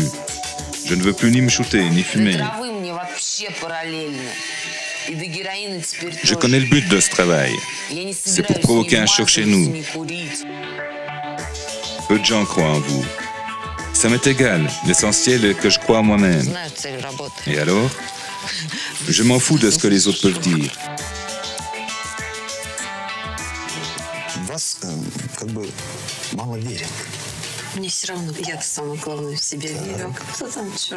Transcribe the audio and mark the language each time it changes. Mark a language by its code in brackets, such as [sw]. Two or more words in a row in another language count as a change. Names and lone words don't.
[fr] Je ne veux plus ni me shooter, ni fumer. Je connais le but de ce travail. C'est pour provoquer un choc chez nous. Peu de gens croient en vous. Ça m'est égal. L'essentiel est que je crois en moi-même. [ru] Знаю цель работы. [fr] Et alors? Je m'en fous de ce que les autres peuvent dire. [ru] В вас как бы мало верят. Мне все равно, я-то самое главное в себя верю. А кто там что?